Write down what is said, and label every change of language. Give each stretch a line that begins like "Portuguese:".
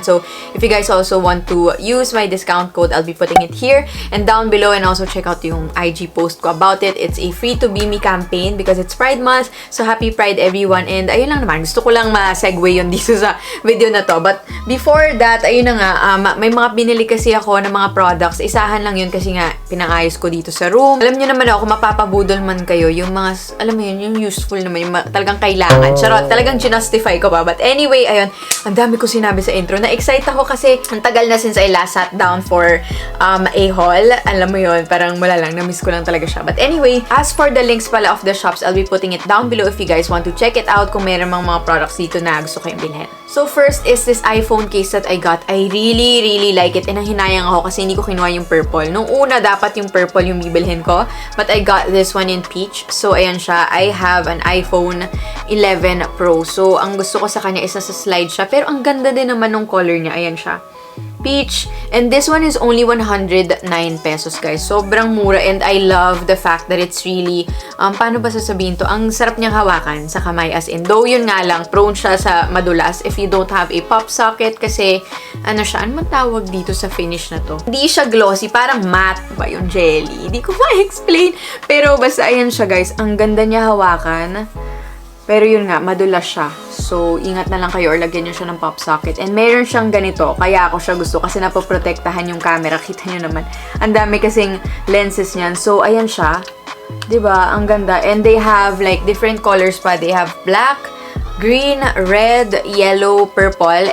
English: So, if you guys also want to use my discount code, I'll be putting it here and down below, and also check out
Filipino: yung
English: IG post ko about it. It's a free to be me campaign because it's Pride Month, so happy Pride everyone. And
Filipino: ayun lang naman, gusto ko lang ma-segue yun dito sa video na to.
English: But before that,
Filipino: ayun na nga, may mga binili kasi ako ng mga products. Isahan lang yun kasi nga pinangayos ko dito sa room. Alam nyo naman ako, mapapabudol man kayo, yung mga, alam mo yun, yung useful naman, yung talagang kailangan. Charot, talagang ginustify ko pa.
English: But anyway,
Filipino: ayun, ang dami ko sinabi sa intro. Na-excite ako kasi ang tagal na
English: since I last sat down for a haul.
Filipino: Alam mo yun, parang wala lang, na-miss ko lang talaga siya.
English: But anyway, as for the links pala of the shops, I'll be putting it down below if you guys want to check it out
Filipino: kung meron mga products dito na gusto kayong bilhin.
English: So first is this iPhone case that I got. I really like it and
Filipino: ang hinayang ako kasi hindi ko kinuha yung purple. Nung una, dapat yung purple yung bibilhin ko,
English: but I got this one in peach. So
Filipino: ayan siya,
English: I have an iPhone 11 Pro.
Filipino: So ang gusto ko sa kanya is nasa slide siya, pero ang ganda din naman ng color niya. Ayan siya, peach.
English: And this one is only 109 pesos, guys.
Filipino: Sobrang mura.
English: And I love the fact that it's really,
Filipino: paano ba sasabihin to? Ang sarap niyang hawakan sa kamay.
English: As in, though
Filipino: yun nga lang,
English: prone
Filipino: siya sa madulas
English: if you don't have a pop socket.
Filipino: Kasi, ano siya, ano matawag dito sa finish na to? Hindi siya glossy. Parang matte ba yung jelly? Hindi ko ma-explain. Pero basta, ayan siya, guys. Ang ganda niya hawakan. Pero yun nga, madulas siya. So, ingat na lang kayo or lagyan nyo siya ng pop socket. And meron siyang ganito. Kaya ako siya gusto kasi napoprotektahan yung camera. Kita nyo naman. Ang dami kasing lenses niyan. So, ayan siya. Diba? Ang ganda.
English: And they have like different colors pa. They have black, green, red, yellow, purple.